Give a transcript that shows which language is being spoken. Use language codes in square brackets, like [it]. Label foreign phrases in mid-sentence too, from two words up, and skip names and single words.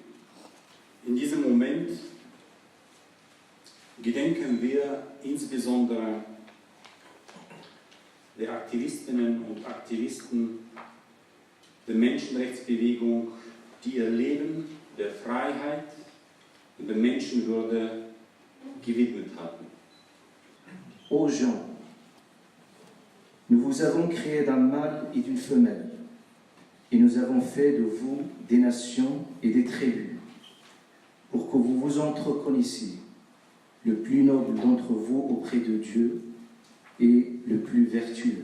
[de] In diesem Moment gedenken wir insbesondere der Aktivistinnen und Aktivisten der Menschenrechtsbewegung, die ihr Leben der Freiheit und der Menschenwürde gewidmet hatten. [fr] Ô gens, nous vous avons créé d'un mâle et d'une femelle, et nous avons fait de vous des nations et des tribus, pour que vous vous entreconnaissiez, le plus noble d'entre vous auprès de Dieu et le plus vertueux.